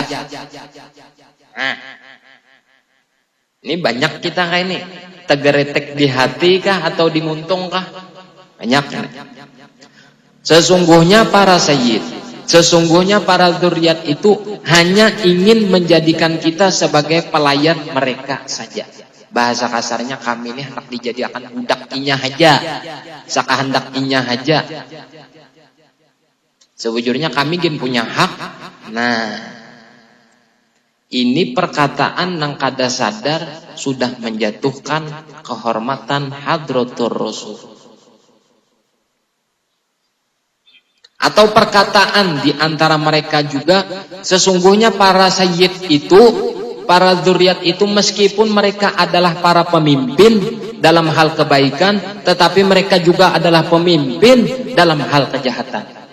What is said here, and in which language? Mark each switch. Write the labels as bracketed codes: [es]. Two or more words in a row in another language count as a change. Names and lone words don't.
[id] Nah, ini banyak kita kayak ini, [bjn] tegeretek di hati kah atau di muntung kah? [id] Banyak. Sesungguhnya para sayyid, sesungguhnya para zuriat itu hanya ingin menjadikan kita sebagai pelayan mereka saja. Bahasa kasarnya, kami ini hendak dijadikan budak [bjn] inya aja, sakahendak inya aja. [id] Sejujurnya kami gin punya hak. Nah, ini perkataan [bjn] nang kada sadar [id] sudah menjatuhkan kehormatan Hadratur Rasul. Atau perkataan di antara mereka juga, sesungguhnya para sayyid itu, para zuriat itu, meskipun mereka adalah para pemimpin dalam hal kebaikan, tetapi mereka juga adalah pemimpin dalam hal kejahatan.